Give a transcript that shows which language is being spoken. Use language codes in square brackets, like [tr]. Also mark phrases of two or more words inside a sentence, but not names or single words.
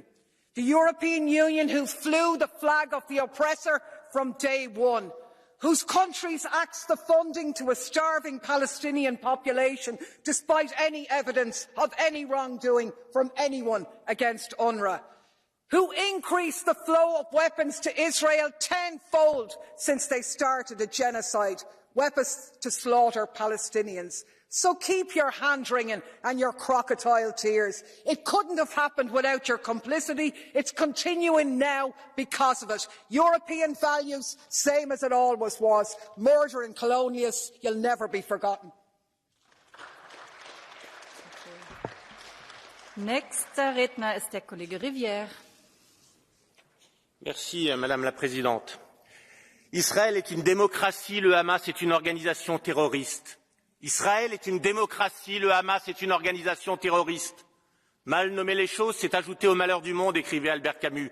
[en] The European Union who flew the flag of the oppressor from day one, whose countries axed the funding to a starving Palestinian population despite any evidence of any wrongdoing from anyone against UNRWA, who increased the flow of weapons to Israel tenfold since they started a genocide, weapons to slaughter Palestinians. So keep your hand wringing and your crocodile tears. It couldn't have happened without your complicity. It's continuing now because of it. European values, same as it always was. Murder and colonialists, you'll never be forgotten. [de] Nächster Redner ist der Kollege Rivière. [fr] Merci, Madame la Présidente. Israël est une démocratie, le Hamas est une organisation terroriste. Israël est une démocratie, le Hamas est une organisation terroriste. Mal nommer les choses, c'est ajouter au malheur du monde, écrivait Albert Camus.